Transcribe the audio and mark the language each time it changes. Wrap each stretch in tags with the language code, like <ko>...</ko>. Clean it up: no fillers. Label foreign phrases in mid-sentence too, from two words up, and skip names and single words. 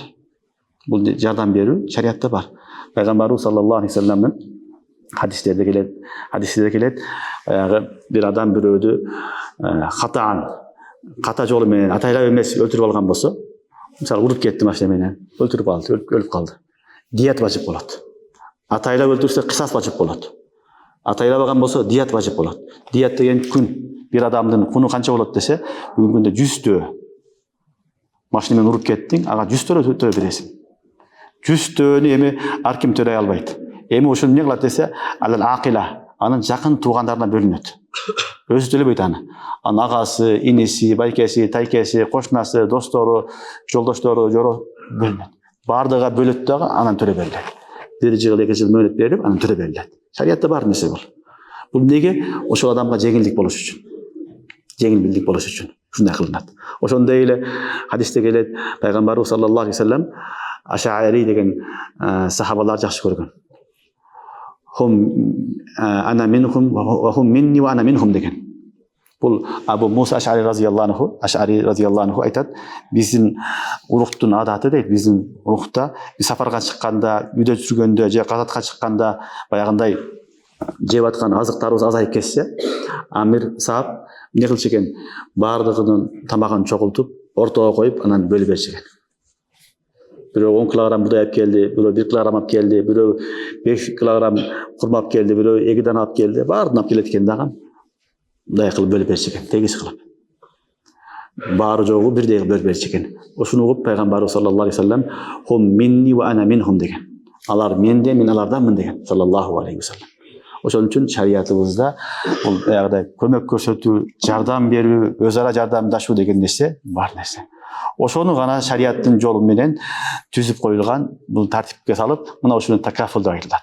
<ky>Бул жардам берүү шариятта бар. Пайгамбарыбыз</ky> <ar>صلى الله عليه وسلم</ar> <ky>хадистерде келет, баягы бир адам бирөөдү ката жолу менен атайлап эмес өлтүрүп алган болсо, мисалы уруп кетти машина менен, өлтүрүп алды, өлүп калды. Дият важип болот. Атайлап өлтүрсө кысас важип болот. Атайлабаган болсо дият важип болот. Дият деген күн. Bir adamдын куну канча болот десе, бүгүн күндө 100 төө. Машина менен уруп кеттиң, ага 100 төө бересиң. 100 төөнү эми ар ким төлөй албайт. Эми ошону эмне кылат десе,</ky> <ar>العاقلة,</ar> <ky>анын жакын туугандарына бөлүнөт. Өзү төлөбөйт аны. Анын агасы, иниси, байкеси, тайкеси, кошунасы, достору, жолдоштору бөлүнөт. Бардыга бөлөт дагы анан төлөп берилет. 1 жыл, 2 жыл мөөнөт берип, анан төлөп берилет. Шариятта бар нерсе бул. Бул неге? Ошол адамга жеңилдик болуш үчүн. Жеңилдик болуш үчүн ушундай кылынат. Ошондой эле хадисте келет, пайгамбарыбыз</ky> <ar>صلى الله عليه وسلم</ar> <ky>Аш'ари деген сахабалар жакшы көргөн.</ky> <ar>هم أنا منهم وهم مني وأنا منهم деген.</ar> <ky>Бул Абу Муса Аш'ари</ky> <ar>رضي الله عنه</ar> <ky>айтат, биздин уруктун адаты дейт, биздин урукта сафарга чыкканда, үйдө жүргөндө же казатка чыкканда баягындай жеп аткан азыктарыбыз азайып кетсе, амир саап эмне кылчу экен? Баардыгынын тамагын чогултуп, ортого коюп, анан бөлүп берчү экен. Бирөө 10 килограмм будай алып келди, бирөө 1 килограмм алып келди, бирөө 5 килограмм курма алып келди, бирөө 2 дана алып келди. Баарын алып келет экен дагы. Мындай кылып бөлүп берчү экен, тегиз кылып. Баары жогу бирдей бөлүп берчү экен. Ошону угуп пайгамбарыбыз</ky> <ar>صلى الله عليه وسلم هم مني وأنا منهم</ar> <ky>деген. Алар менде, мен аларданмын деген</ky> <ar>صلى الله عليه وسلم.</ar> <ky>Ошон үчүн шариятыбызда бул аягда көмөк көрсөтүү, жардам берүү, өз ара жардамдашуу деген нерсе бар нерсе. Ошону гана шариаттын жолу менен түзүп коюлган, бул тартипке салып, мына ушуну такафул деп айтылат.</ky>